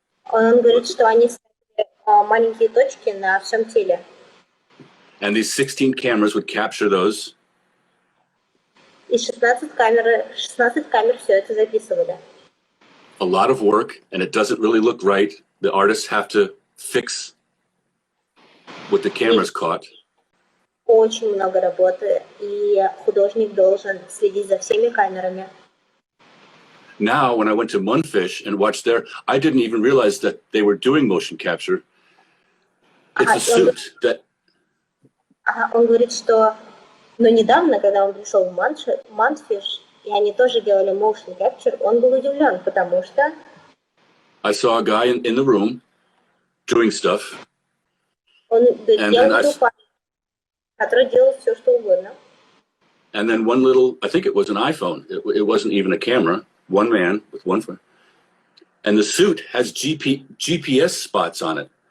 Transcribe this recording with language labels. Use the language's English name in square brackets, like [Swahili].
[Russian] Он говорит, что они ставили маленькие точки на всем теле. [English] And these 16 cameras would capture those. [Russian] И 16 камер все это записывали. [English] A lot of work, and it doesn't really look right. The artists have to fix what the cameras caught. [Russian] очень много работы, и художник должен следить за всеми камерами. [English] Now, when I went to Munfish and watched there, I didn't even realize that they were doing motion capture. It's a suit that... [Russian] Он говорит, что недавно, когда он пришел в Munfish, и они тоже делали motion capture, он был удивлен, потому что... [English] I saw a guy in the room doing stuff. [Russian] Он делал который делал все, что угодно. [English] And then one little, I think it was an iPhone. It wasn't even a camera. One man with one phone. And the suit has GPS spots on it.